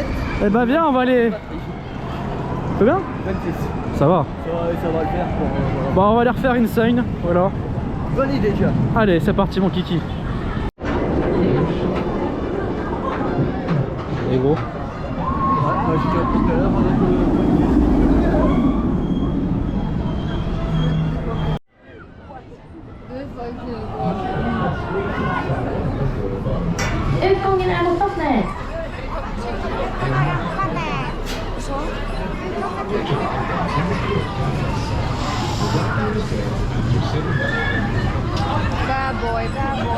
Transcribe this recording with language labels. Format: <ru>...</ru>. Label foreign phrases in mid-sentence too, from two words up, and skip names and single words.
<fr>Eh bah viens, on va aller. C'est bien? 26. Ça va. Ça va le faire pour. Voilà. Bon, on va aller refaire Insane, voilà. Bonne idée déjà. Allez, c'est parti mon kiki. Et gros. Ouais, j'ai déjà pris tout à l'heure</fr> <sv>Utgången är mot vattnet.</sv> <en>Bad boy, bad boy.</en>